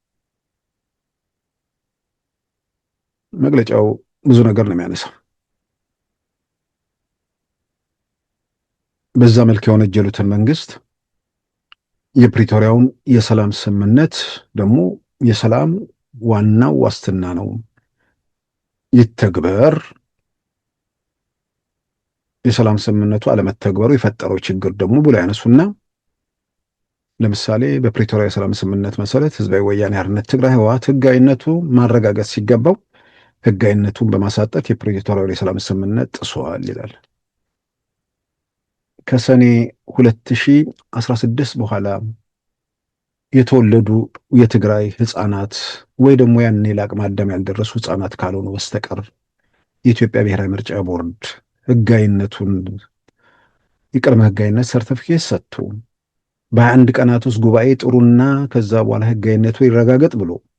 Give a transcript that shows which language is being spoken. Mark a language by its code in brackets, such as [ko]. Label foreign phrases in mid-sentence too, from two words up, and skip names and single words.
[am] መግለጫው። ብዙ ነገር ነው የሚያነሳው። በዛ መልክ የወነጀሉትን መንግስት የፕሪቶሪያውን የሰላም ስምምነት ደግሞ የሰላም ዋናው ዋስትና ነው ይተግበር፣ የሰላም ስምምነቱ አለመተግበሩ የፈጠረው ችግር ደግሞ ብሎ ያነሱና ለምሳሌ በፕሪቶሪያ የሰላም ስምምነት መሰረት ህዝባዊ ወያኔ ሓርነት ትግራይ ህወሓት ህጋዊነቱ ማረጋገጥ ሲገባው ህጋዊነቱን በማሳጠት የፕሪቶሪያውን የሰላም ስምምነት ጥሷል ይላል። ከሰኔ 2016 በኋላ የተወለዱ የትግራይ ህፃናት ወይ ደግሞ ያኔ ለአቅመ አዳም ያልደረሱ ህፃናት ካልሆኑ በስተቀር የኢትዮጵያ ብሔራዊ ምርጫ ቦርድ ህጋዊነቱን የቅድመ ህጋዊነት ሰርቲፊኬት ሰጥቶ በ21 ቀናት ውስጥ ጉባኤ ጥሩና ከዛ በኋላ ህጋዊነቱ ይረጋገጥ ብሎ